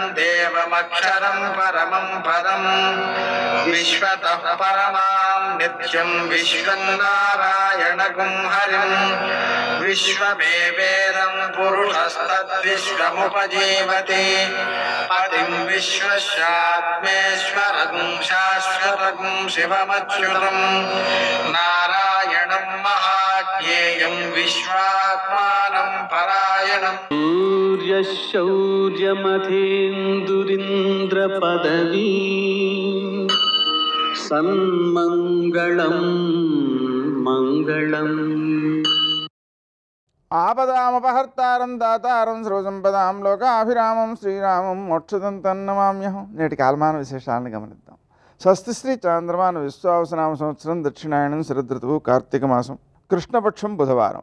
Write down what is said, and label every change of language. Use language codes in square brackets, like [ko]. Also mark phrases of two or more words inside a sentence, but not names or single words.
[sa] देवमक्षरं परमं पदं विश्वतः परमां नित्यं विश्वं नारायणगुं हरिं विश्वमेवेदं पुरुषस्तद्विश्वमुपजीवति पतिं विश्वस्यात्मेश्वरं शाश्वतं शिवमच्युतं नारायणं महाज्ञेयं विश्वात्मानं परायणं शौर्यमथेन्दुरिन्द्रपदवी सन्मङ्गलं मङ्गलम् ఆపదామపహర్తారం దాతారం సర్వసంపదాం లోకాభిరామం శ్రీరామం మోక్షదం తన్నమామ్యహం. [te] నేటి కాలమాన విశేషాలను గమనిద్దాం. స్వస్తి శ్రీ చాంద్రమాన విశ్వావసనామ సంవత్సరం దక్షిణాయనం శరదృతువు కార్తీక మాసం కృష్ణపక్షం బుధవారం.